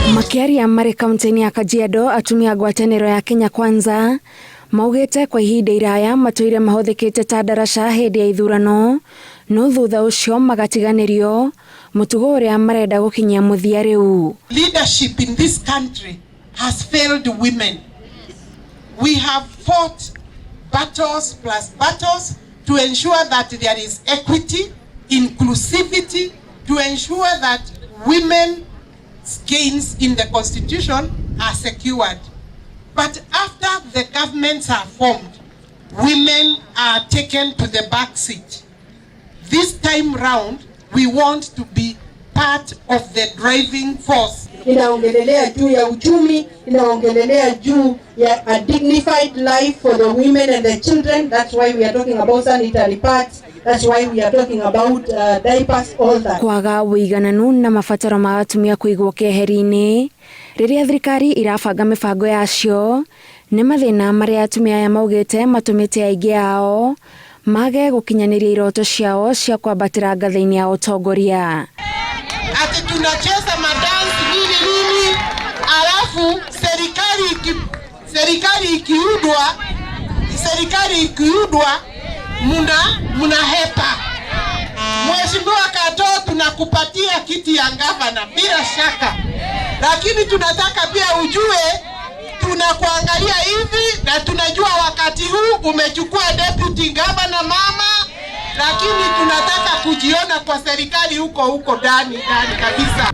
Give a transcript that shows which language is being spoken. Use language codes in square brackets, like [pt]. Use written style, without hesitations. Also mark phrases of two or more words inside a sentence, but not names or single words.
[ki] Makiaria marĩ kaunti-inĩ ya Kajiado, atumia ngwatanĩro ya Kenya Kwanza maugĩte kwa ihinda iraya matũire mahũthĩkĩte ta ndaraca hĩndĩ ya ithurano, no thutha ũcio magatiganĩrio mũtugo ũrĩa marenda gũkinyia mũthia rĩu. [en] Leadership in this country has failed women. We have fought battles plus battles to ensure that there is equity, inclusivity, to ensure that women's gains in the constitution are secured. But after the governments are formed, women are taken to the back seat. This time round, we want to be part of the driving force. [sw] Inaongelelea juu ya uchumi, inaongelelea juu ya [en] a dignified life for the women and the children. That's why we are talking about sanitary pads. That's why we are talking about diapers, all that. [ki] Kwaga wĩigananu na mabataro ma atumia kũigwo keheri-inĩ rĩrĩa thirikari irabanga mĩbango yacio nĩ mathĩna marĩa atumia aya maugĩte matũmĩte aingĩ ao mage gũkinyanĩria iroto ciao cia kwambatĩra ngathĩ-inĩ ya ũtongoria. [sw] Ati tunacheza madansi nini alafu serikali ikiudwa muna hepa. Mheshimiwa Kato, tunakupatia kiti ya gavana bila shaka, lakini tunataka pia ujue tunakuangalia hivi na tunajua wakati huu umechukua [en] deputy governor [sw] mama, lakini tunataka kujiona kwa serikali huko ndani kabisa.